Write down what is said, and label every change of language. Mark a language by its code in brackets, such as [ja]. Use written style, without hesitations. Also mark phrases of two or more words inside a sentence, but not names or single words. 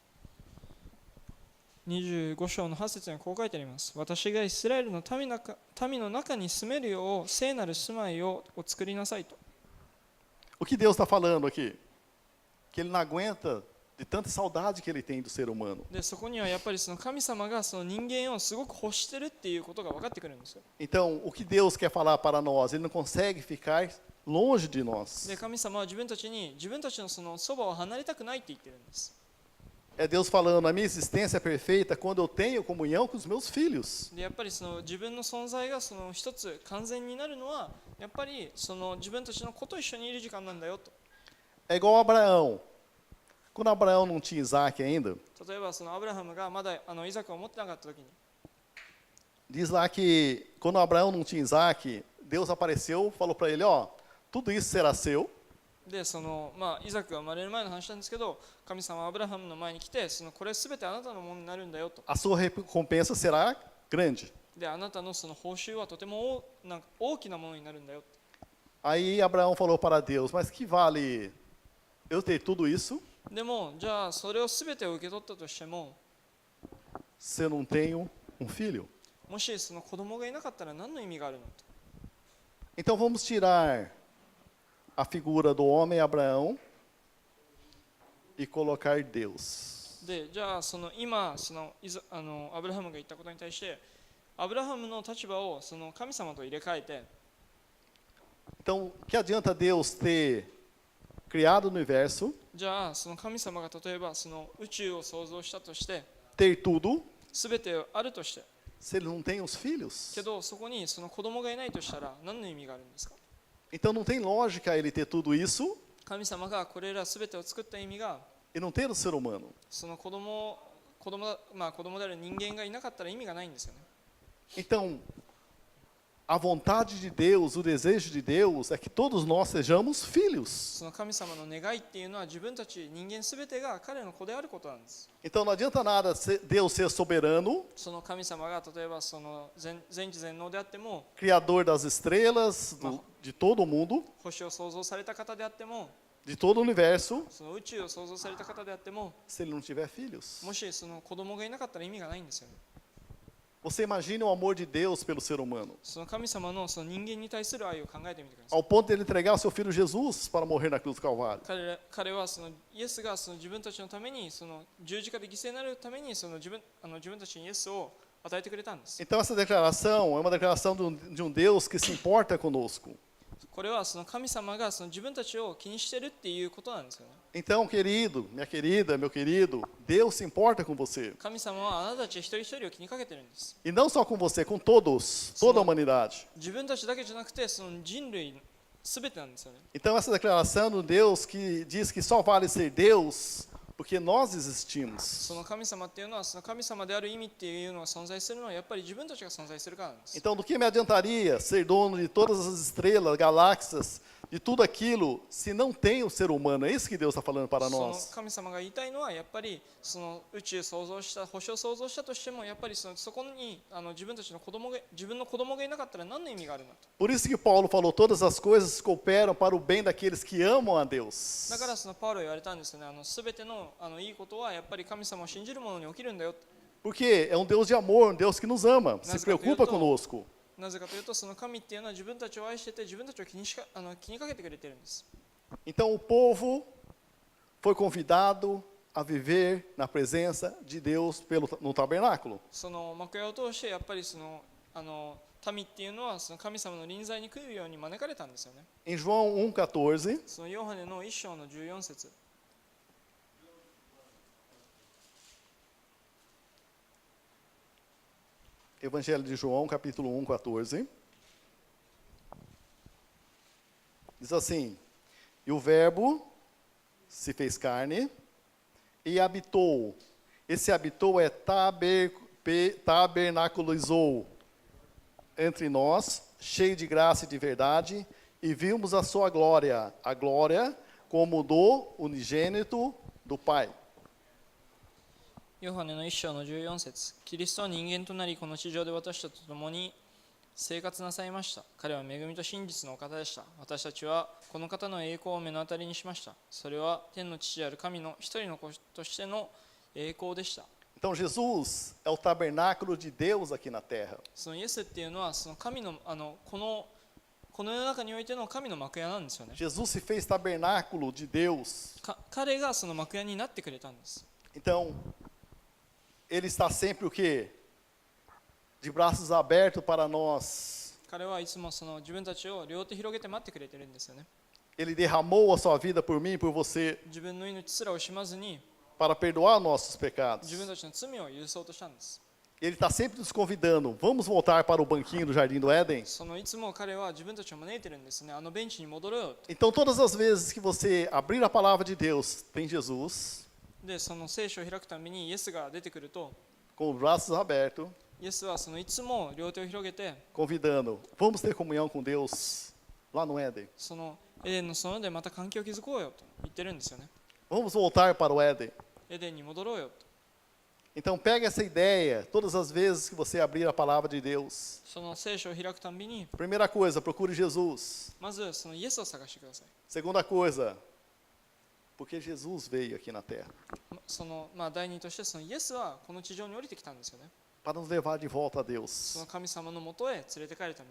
[ja] 25 章の8節にはこう書いてあります。私がイスラエルの民の中に住めるよう聖なる住まいを作りなさいと。 [pt] O que Deus está falando aqui? Que Ele não aguenta de tanta saudade que Ele tem do ser humano. [ja] でそこにはやっぱりその神様がその人間をすごく欲してるっていうことが分かってくるんですよ。 [pt] Então, o que Deus quer falar para nós? Ele não consegue ficar longe de nós. [ja] で神様は自分たちのそのそばを離れたくないって言ってるんです。 [pt] É Deus falando, a minha existência é perfeita quando eu tenho comunhão com os meus filhos. [ja] でやっぱりその自分の存在がその一つ完全になるのはやっぱりその自分たちの子と一緒にいる時間なんだよと。 [pt] É igual Abraão. Quando Abraão não tinha Isaac ainda, [ja] 例えばそのアブラハムがまだイザクを持ってなかった時に、 [pt] diz lá que quando Abraão não tinha Isaac, Deus apareceu, falou para ele, ó, tudo isso será seu. [ja] でそのイザクが生まれる前の話なんですけど、神様はアブラハムの前に来て、これすべてあなたのものになるんだよと。 [pt] A sua recompensa será grande. [ja] であなたのその報酬はとても大きなものになるんだよ。 [pt] Aí Abraão falou para Deus, mas que vale eu ter tudo isso [ja] でもじゃあそれをすべてを受け取ったとしても、 [pt] se eu não tenho um filho? [ja] もしその子供がいなかったら何の意味があるのと。 [pt] Então vamos tirar a figura do homem Abraão e colocar Deus. [ja] でじゃあ今アブラハムが言ったことに対してアブラハムの立場をその神様と入れ替えて、 [pt] Então, que adianta Deus ter criado o universo, [ja] じゃあその神様が例えばその宇宙を創造したとして、 [pt] ter tudo, [ja] すべてあるとして、 [pt] se ele não tem os filhos? [ja] けどそこにその子供がいないとしたら何の意味があるんですか。 [pt] Então não tem lógica ele ter tudo isso [ja] 神様がこれらすべてを作った意味が、 [pt] e não ter o ser humano. [ja] その子供である人間がいなかったら意味がないんですよね。 [pt] Então, a vontade de Deus, o desejo de Deus é que todos nós sejamos filhos. [ja] その神様の願いっていうのは自分たち人間すべてが彼の子であることなんです。 [pt] Então não adianta nada Deus ser soberano, [ja] その神様が例えばその全知全能であっても、 [pt] criador das estrelas, de todo o mundo, [ja] 星を創造された方であっても、 [pt] de todo o universo, [ja] その宇宙を創造された方であっても、 [pt] se ele não tiver filhos. [ja] もしその子供がいなかったら意味がないんですよね。 [pt] Você imagine o amor de Deus pelo ser humano, [ja] その神様のその人間に対する愛を考えてみてください。 [pt] ao ponto de ele entregar o seu filho Jesus para morrer na cruz do Calvário. [ja] 彼はそのイエスがその自分たちのためにその十字架で犠牲になるためにその自分たちにイエスを与えてくれたんです。 [pt] Então essa declaração é uma declaração de um Deus que se importa conosco. [ja] これはその神様がその自分たちを気にしてるっていうことなんですよね。 [pt] Então, querido, minha querida, meu querido, Deus se importa com você. [ja] 神様はあなたたち一人一人を気にかけてるんです。 [pt] E não só com você, com todos, toda a humanidade. [ja] 自分たちだけじゃなくてその人類すべてなんですよね。 [pt] Então essa declaração do Deus que diz que só vale ser Deus porque nós existimos. [ja] その神様っていうのはその神様である意味っていうのが存在するのはやっぱり自分たちが存在するからなんです。 [pt] Então, do que me adiantaria ser dono de todas as estrelas, galáxias, de tudo aquilo, se não tem o ser humano? É isso que Deus está falando para その nós. [ja] 神様が言いたいのはやっぱりその宇宙創造した星を創造したとしてもやっぱりそこに自分たちの子供が自分の子供がいなかったら何の意味があるのと。 [pt] Por isso que Paulo falou: todas as coisas cooperam para o bem daqueles que amam a Deus. [ja] だからそのパウロは言われたんですよね。すべてのいいことはやっぱり神様を信じる者に起きるんだよ。 [pt] Porque é um Deus de amor, um Deus que nos ama, se preocupa conosco. [ja] なぜかというとその神っていうのは自分たちを愛してて自分たちを気にかけてくれてるんです。 [pt] Então o povo foi convidado a viver na presença de Deus no tabernáculo. [ja] その幕屋を通してやっぱりその民っていうのはその神様の臨在に来るように招かれたんですよね。 [pt] Em João 1,14, [ja] そのヨハネの1章の14節。 [pt] Evangelho de João, capítulo 1,14. Diz assim: e o verbo se fez carne e habitou. Esse habitou é tabernaculizou entre nós, cheio de graça e de verdade, e vimos a sua glória, a glória como do unigênito do Pai. [ja] ヨハネの1章の14節。キリストは人間となりこの地上で私たちと共に生活なさいました。彼は恵みと真実のお方でした。私たちはこの方の栄光を目の当たりにしました。それは天の父である神の一人の子としての栄光でした。 [pt] Então Jesus é o tabernáculo de Deus aqui na terra. [ja] そのイエスっていうのはその神のこの世の中においての神の幕屋なんですよね。 [pt] Jesus se fez tabernáculo de Deus. [ja] 彼がその幕屋になってくれたんです。 [pt] Então, ele está sempre o quê? De braços abertos para nós. [ja] 彼はいつもその自分たちを両手広げて待ってくれてるんですよね。 [pt] Ele derramou a sua vida por mim e por você [ja] 自分の命すら惜しまずに [pt] para perdoar nossos pecados. [ja] 自分たちの罪を許そうとしたんです。 [pt] Ele está sempre nos convidando. Vamos voltar para o banquinho do Jardim do Éden? [ja] そのいつも彼は自分たちを招いてるんですね。ベンチに戻ろうよと。 [pt] Então, todas as vezes que você abrir a palavra de Deus, tem Jesus [ja] で、その聖書を開くためにイエスが出てくると、 [pt] com os braços abertos, [ja] イエスはそのいつも両手を広げて、 [pt] convidando. Vamos ter comunhão com Deus lá no Éden. [ja] そのエデンの園でまた関係を築こうよと言ってるんですよね。 [pt] Vamos voltar para o Éden. [ja] エデンに戻ろうよと。 [pt] Então, pegue essa ideia todas as vezes que você abrir a palavra de Deus. [ja] その聖書を開くたびに、 [pt] Primeira coisa, procure Jesus. [ja] まずそのイエスを探してください。 [pt] Segunda coisa, porque Jesus veio aqui na terra [ja] その第二としてそのイエスはこの地上に降りてきたんですよね。 [pt] para nos levar de volta a そ Deus. [ja] の神様のもとへ連れて帰るために。